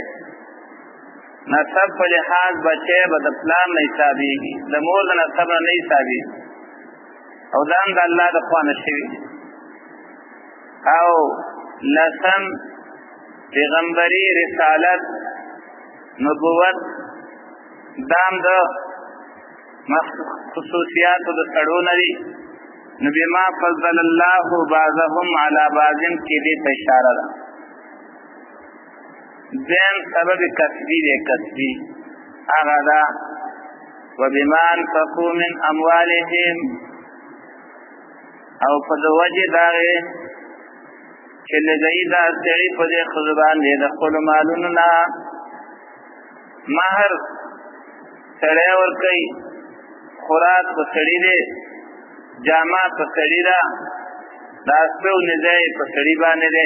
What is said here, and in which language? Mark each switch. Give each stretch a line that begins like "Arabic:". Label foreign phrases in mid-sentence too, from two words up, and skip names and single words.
Pashto: نسب په لحاظ بچی به د پلار نه حسابېږي، د مور د نسب نه نه حسابېږي، او دا هم د الله د خوا نه شوي. او لسم پیغمبري، رسالت، نبوت، دا هم د خصوصیاتو د سړو نه دي. نو
Arabic: بما فضل الله بعضهم على بعض
Pashto: کې دې ته اشاره ده. ذم سبب کسبی دی، کسبی هغه ده
Arabic: وبما انفقوا من اموالهم،
Pashto: او په د وجې د هغې چې لګوي دا سړي په دې ښځو باندې د خپلو مالونو نه. مهر سړی ورکوي، خوراک په سړي دی، جامه په سړي ده، د اسپه او نزه یې په سړي باندې دی.